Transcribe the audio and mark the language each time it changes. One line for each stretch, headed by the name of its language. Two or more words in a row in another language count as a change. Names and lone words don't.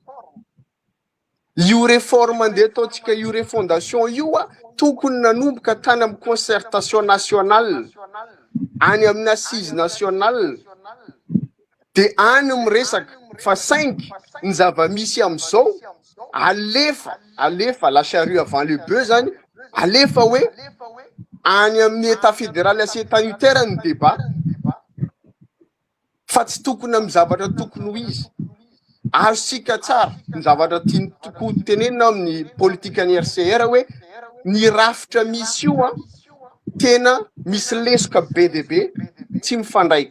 Malagasy: Io réforme andeha ataontsika io refondation io tokony nanomboka tany amin'ny
French: concertation nationale,
Malagasy: any amin'ny
French: assise nationale,
Malagasy: de any miresaka fa 5 ny zava-misy am'izao alefa
French: la charrue avant le bœuf
Malagasy: zany, alefa hoe any amin'ny
French: état fédéral
Malagasy: sy
French: état unitaire
Malagasy: ny débat, fa tsy tokony amin'ny zavatra tokony ho izy. Azosika tsara ny zavatra tiany toko tenenina amin'ny politika ny RCR hoe ny rafitra misy io tena misy lesoka be de be tsy mifandraika.